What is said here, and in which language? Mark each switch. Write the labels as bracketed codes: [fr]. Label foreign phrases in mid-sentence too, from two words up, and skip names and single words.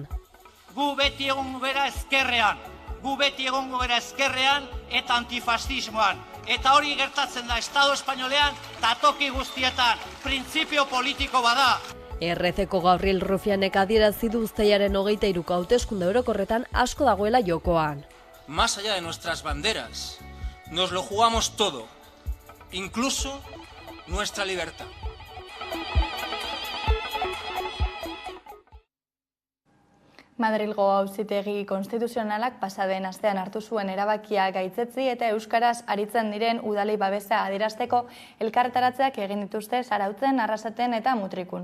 [eu] Gu beti egongo gara ezkerrean, eta antifasismoan. Eta hori gertatzen da Estado Espainolean eta toki guztietan, printzipio politiko bada. RC-ko Gabriel Rufianek adierazi du uztailaren 23ko hauteskunde orokorretan asko dagoela jokoan. [es] Más allá de nuestras banderas, nos lo jugamos todo, incluso nuestra libertad. [eu] Madrilgo Auzitegi Konstituzionalak pasaden astean hartu zuen erabakia gaitzetsi eta euskaraz aritzen diren udalei babesa adierazteko elkartaratzeak egin dituzte Zarautzen, Arrasaten eta Mutrikun.